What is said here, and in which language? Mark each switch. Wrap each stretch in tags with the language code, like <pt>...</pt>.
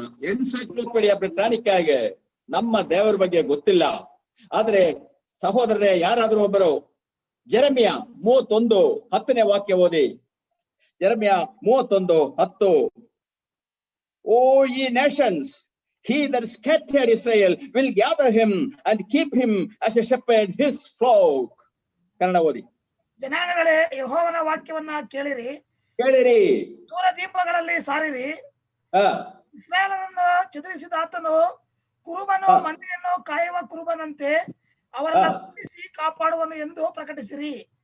<kn>Encyclopaedia ಬ್ರಿಟಾನಿಕಾಗೆ ನಮ್ಮ ದೇವರ ಬಗ್ಗೆ ಗೊತ್ತಿಲ್ಲ. ಆದ್ರೆ ಸಹೋದರರೇ, ಯಾರಾದ್ರೂ ಒಬ್ಬರು ಜೆರೆಮಿಯ 31:10ನೇ ವಾಕ್ಯ ಓದಿ. ಜೆರೆಮಿಯ 31:10.</kn> <en>O ye nations, he that scattered Israel will gather him and keep him as a shepherd his flock.</en> <kn>Kannada ಓದಿ. ಜನಾಂಗಗಳೇ, ಯೆಹೋವನ ವಾಕ್ಯವನ್ನ ಕೇಳಿರಿ, ದೂರ ದೀಪಗಳಲ್ಲಿ ಸಾರಿರಿ. ಇಸ್ರಾಯೇಲರನ್ನು ಚದುರಿಸಿದ ಆತನು ಕುರುಬನು ಮಂದೆಯನ್ನು ಕಾಯುವ ಕುರುಬನಂತೆ ಅವರನ್ನು ಕೂಡಿಸಿ ಕಾಪಾಡುವನು ಎಂದು ಪ್ರಕಟಿಸಿರಿ.</kn>